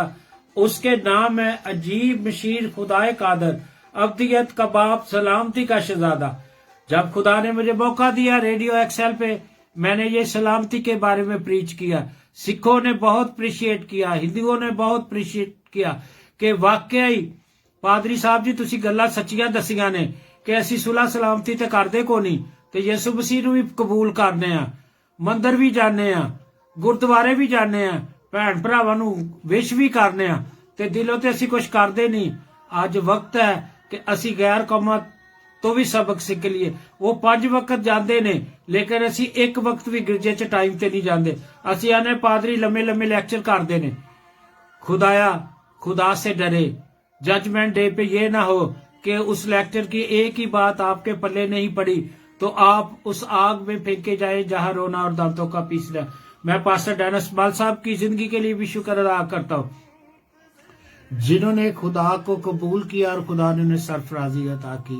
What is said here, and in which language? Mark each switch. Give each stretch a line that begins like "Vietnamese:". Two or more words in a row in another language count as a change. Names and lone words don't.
Urdu: اس کے نام ہے عجیب مشیر، خدائے قادر، ابدیت کا باپ، سلامتی کا شہزادہ۔ جب خدا نے مجھے موقع دیا ریڈیو ایکسل پہ، میں نے یہ سلامتی کے بارے میں پریچ کیا۔ سکھوں نے بہت اپریشیٹ کیا، ہندوؤں نے بہت اپریشیٹ کیا کہ
Punjabi: واقعی پادری صاحب جی تسی گلاں سچیاں دسیاں نے کہ اسی صلح سلامتی تے کردے کو نہیں، تے یسوع مسیح نو بھی قبول کرنے ہاں، مندر بھی جانے ہاں، گردوارے بھی جانے ہاں، بھن بھراواں نو وش بھی کرنے ہاں، تے دلوں تے اسی کچھ کردے نہیں۔ اج وقت ہے کہ اسی غیر قوماں تو بھی سبق سیکھ لیے۔ وہ 5 وقت جاندے نے، لیکن اسی ایک وقت بھی گرجے چ ٹائم تے نہیں جاندے۔ اسی آنے پادری لمے لمے لیکچر کردے نے۔
Urdu: خدایا خدا سے ڈرے،
English: judgment day
Urdu: پہ یہ نہ ہو کہ اس لیکچر کی ایک ہی بات آپ کے پلے نہیں پڑی تو آپ اس آگ میں پھینکے جائیں جہاں رونا اور دانتوں کا پیسنا۔ میں پاسٹر ڈینس مال صاحب کی زندگی کے لیے بھی شکر ادا کرتا ہوں، جنہوں نے خدا کو قبول کیا اور خدا نے انہیں سرفرازی عطا کی۔